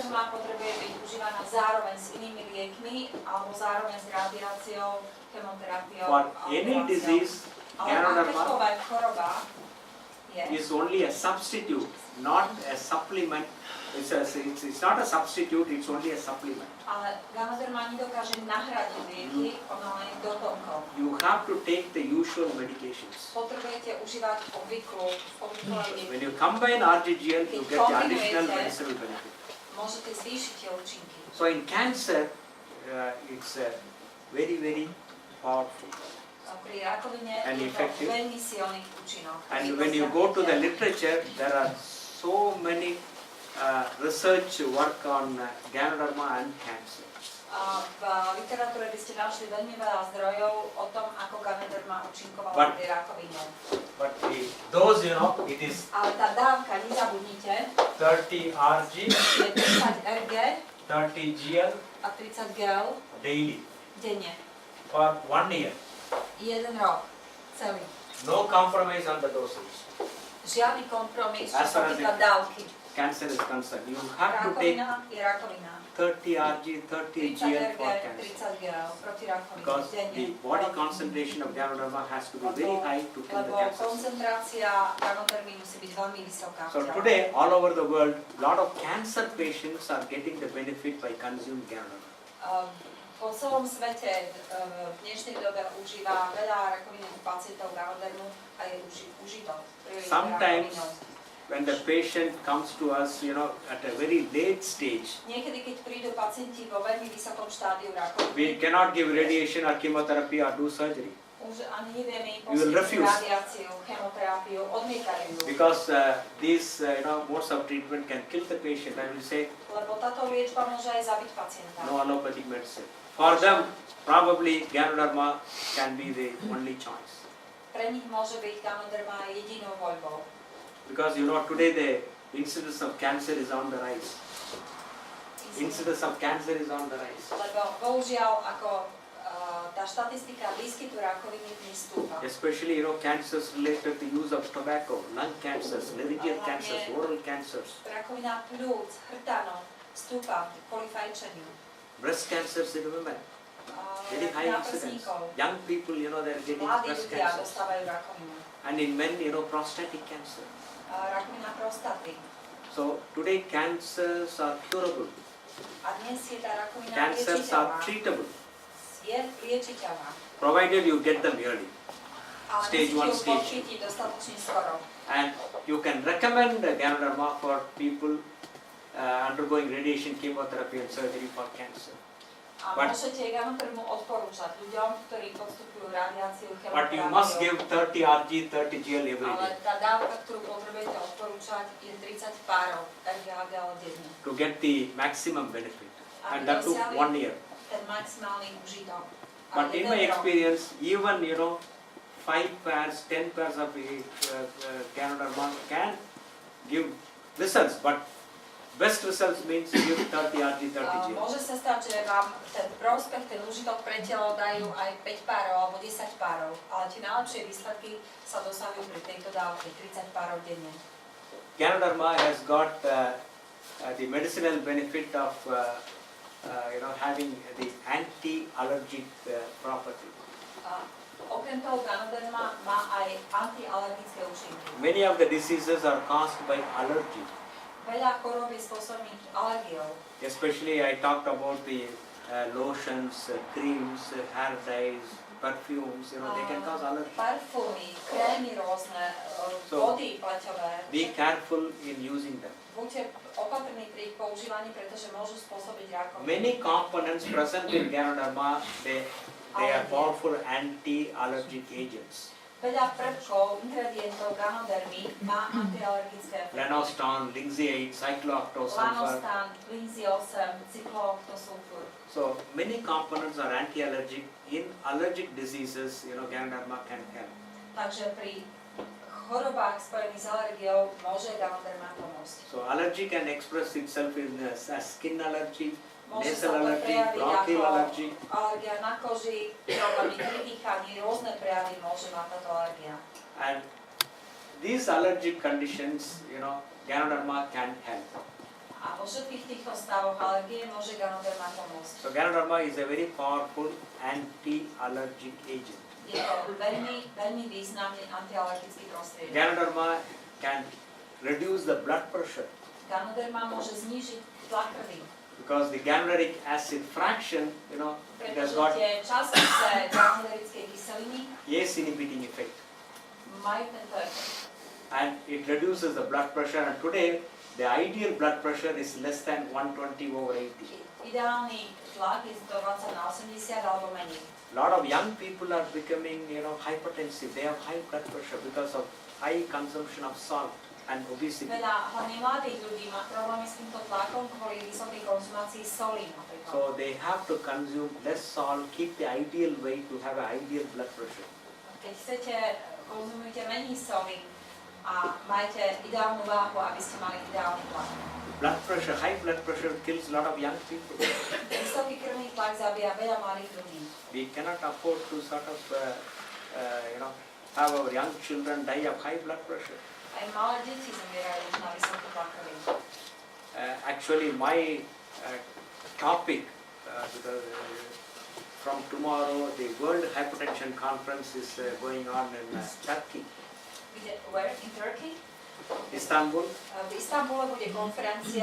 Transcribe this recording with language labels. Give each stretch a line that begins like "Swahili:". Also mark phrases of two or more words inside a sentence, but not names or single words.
Slovak: Ganoderma potrebuje byť užívaná zároveň s inými liekmi alebo zároveň s radiáciou, chemoterapiou.
English: For any disease,
Slovak: Ale akékoľvek choroba,
English: is only a substitute, not a supplement. It's not a substitute, it's only a supplement.
Slovak: Ale Ganoderma nedokáže nahradiť lieky, ona len doplnkov.
English: You have to take the usual medications.
Slovak: Potrebujete užívať obvyklé lieky.
English: When you combine RGGL, you get the additional medicinal benefit.
Slovak: Môžete zvýšiť tie účinky.
English: So in cancer, it's very, very powerful.
Slovak: Pri rakovine
English: And
Slovak: je to
English: effective.
Slovak: veľmi silný účinok.
English: And when you go to the literature, there are so many research work on Ganoderma and cancer.
Slovak: V literatúre by ste našli veľmi veľa zdrojov o tom, ako Ganoderma účinkovala pri rakovine.
English: But those, it is
Slovak: Ale tá dávka, nezabudnite,
English: 30 Rg,
Slovak: je 30 Rg
English: 30 Gl
Slovak: a 30 Gl
English: daily
Slovak: denne.
English: for 1 year.
Slovak: 1 rok celý.
English: No compromise on the dosage.
Slovak: Žiadny kompromis, čo
English: As
Slovak: sa
English: far as
Slovak: týka dávky.
English: Cancer is concerned. You have to take
Slovak: Rakovina je rakovina.
English: 30 Rg, 30 30 Gl Rg, for cancer.
Slovak: 30 Gl proti rakovine
English: Because
Slovak: denne.
English: the body concentration of Ganoderma has to be very high to kill the
Slovak: Lebo
English: cancer.
Slovak: koncentrácia Ganodermy musí byť veľmi vysoká.
English: So today, all over the world, a lot of cancer patients are getting the benefit by consuming Ganoderma.
Slovak: Po celom svete v dnešnej dobe užíva veľa rakovinových pacientov Ganodermu a je užitok.
English: Sometimes when the patient comes to us, at a very late stage,
Slovak: Niekedy, keď prídu pacienti vo veľmi vysokom štádiu rakoviny,
English: we cannot give radiation or chemotherapy or do surgery.
Slovak: už ani nevieme im
English: You will
Slovak: poskytnúť
English: refuse.
Slovak: radiáciu, chemoterapiu, odmietajú ju.
English: Because these modes of treatment can kill the patient. I will say
Slovak: Lebo táto liečba môže aj zabiť pacienta.
English: no allopathic medicine. For them, probably Ganoderma can be the only choice.
Slovak: Pre nich môže byť Ganoderma jedinou voľbou.
English: Because today the incidence of cancer is on the rise. Incidence of cancer is on the rise.
Slovak: Lebo bohužiaľ, ako tá štatistika výskytu rakoviny dnes stúpa.
English: Especially, cancers related to use of tobacco, lung cancers, laryngeal cancers, oral cancers.
Slovak: Rakovina pľúc, hrtano stúpa kvôli fajčeniu.
English: Breast cancers in women, very high incidence. Young people, they're getting
Slovak: Mladí
English: breast
Slovak: ľudia
English: cancers.
Slovak: dostávajú rakovinu.
English: And in men, prostatic cancer.
Slovak: Rakovina prostaty.
English: So today cancers are curable.
Slovak: A dnes je tá rakovina
English: Cancers are
Slovak: liečiteľná.
English: treatable,
Slovak: Je liečiteľná.
English: provided you get them early.
Slovak: Ale
English: Stage
Slovak: musíte
English: one,
Slovak: ju
English: stage
Slovak: podchytiť dostatočne skoro.
English: And you can recommend Ganoderma for people undergoing radiation, chemotherapy and surgery for cancer.
Slovak: A
English: But-
Slovak: môžete Ganodermu odporúčať ľuďom, ktorí podstupujú radiáciu,
English: But you must give
Slovak: chemoterapiu.
English: 30 Rg, 30 Gl every
Slovak: Ale
English: day
Slovak: tá dávka, ktorú potrebujete odporúčať, je 30 párov RGAG denne.
English: to get the maximum benefit.
Slovak: Aby
English: And that took
Slovak: dosiahli
English: 1 year.
Slovak: ten maximálny užitok. A
English: But in
Slovak: jeden
English: my
Slovak: rok.
English: experience, even 5 pairs, 10 pairs of Ganoderma can give results. But best results means you give 30 Rg, 30 Gl.
Slovak: Môže sa stať, že vám ten prospech, ten užitok pre telo dajú aj 5 párov alebo 10 párov, ale tie najlepšie výsledky sa dosahujú pri tejto dávke, 30 párov denne.
English: Ganoderma has got the medicinal benefit of having the anti-allergic property.
Slovak: Okrem toho Ganoderma má aj antialergické účinky.
English: Many of the diseases are caused by allergy.
Slovak: Veľa chorôb je spôsobených alergiou.
English: Especially I talked about the lotions, creams, hair dyes, perfumes, they can cause allergy.
Slovak: Parfúmy, krémy rôzne,
English: So,
Slovak: vody pleťové.
English: Be careful in using them.
Slovak: Buďte opatrní pri ich používaní, pretože môžu spôsobiť rakovinu.
English: Many components present in Ganoderma, they are powerful anti-allergic agents.
Slovak: Veľa prvkov, ingredientov Ganodermy má antialergické efekty.
English: Lanostan, linseed, cyclooctosulfur.
Slovak: Lanostan, linseosem, cyclooctosulfur.
English: So many components are anti-allergic. In allergic diseases, Ganoderma can help.
Slovak: Takže pri chorobách spojených s alergiou môže Ganoderma pomôcť.
English: So allergy can express itself in as skin allergy,
Slovak: Môže
English: nasal
Slovak: sa to
English: allergy,
Slovak: prejaviť
English: bronchial
Slovak: ako
English: allergy.
Slovak: alergia na koži, problémy pri dýchaní, rôzne prejavy môže mať táto alergia.
English: And these allergic conditions, Ganoderma can help.
Slovak: A A vo všetkých týchto stavoch alergie môže Ganoderma pomôcť.
English: So Ganoderma is a very powerful anti-allergic agent.
Slovak: Je to veľmi, veľmi významný antialergický prostriedok.
English: Ganoderma can reduce the blood pressure
Slovak: Ganoderma môže znížiť tlak krvi.
English: because the ganoderic acid fraction, it has
Slovak: Pretože
English: got
Slovak: tie častice ganoderickej kyseliny
English: ACE inhibiting effect,
Slovak: majú tento efekt.
English: and it reduces the blood pressure. And today, the ideal blood pressure is less than 120/80.
Slovak: Ideálny tlak je 120 na 80 alebo menej.
English: A lot of young people are becoming, hypertensive. They have high blood pressure because of high consumption of salt and obesity.
Slovak: Veľa hlavne mladých ľudí má problémy s týmto tlakom kvôli vysokej konzumácii soli napríklad.
English: So they have to consume less salt, keep the ideal weight to have an ideal blood pressure.
Slovak: Keď chcete, konzumujte menej soli a majte ideálnu váhu, aby ste mali ideálny tlak.
English: Blood pressure, high blood pressure kills a lot of young people.
Slovak: Vysoký krvný tlak zabíja veľa mladých ľudí.
English: We cannot afford to sort of, have our young children die of high blood pressure.
Slovak: Aj malé deti zomierajú už na vysoký tlak krvi.
English: Actually, my topic, because from tomorrow the World Hypertension Conference is going on in Turkey, Where? In Turkey? Istanbul.
Slovak: V Istanbule bude konferencia